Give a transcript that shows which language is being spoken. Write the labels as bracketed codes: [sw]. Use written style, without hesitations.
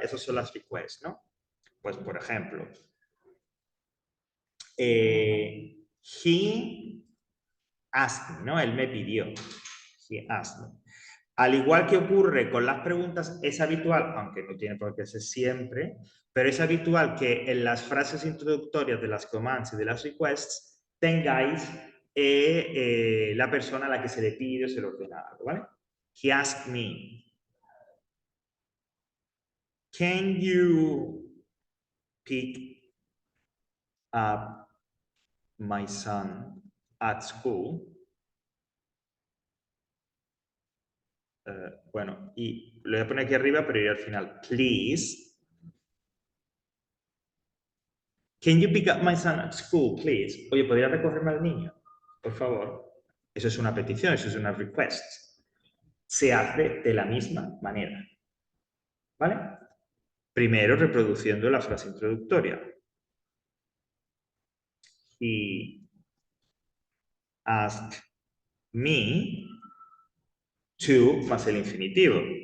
[es] Esas son las requests, ¿no? Pues, por ejemplo, [en] he asked me, [es] ¿no? Él me pidió. [en] He asked me. [es] Al igual que ocurre con las preguntas, es habitual, aunque no tiene por qué ser siempre, pero es habitual que en las frases introductorias de las commands y de las requests tengáis la persona a la que se le pide o se le ordena algo, ¿vale? [en] He asked me, can you pick up my son at school? [es] Bueno, y lo voy a poner aquí arriba, pero iré al final. [en] Please. Can you pick up my son at school, please? [es] Oye, ¿podría recogerme al niño? Por favor. Eso es una petición, eso es una request. Se hace de la misma manera. ¿Vale? Primero reproduciendo la frase introductoria. [en] He asked me to [es] más el infinitivo.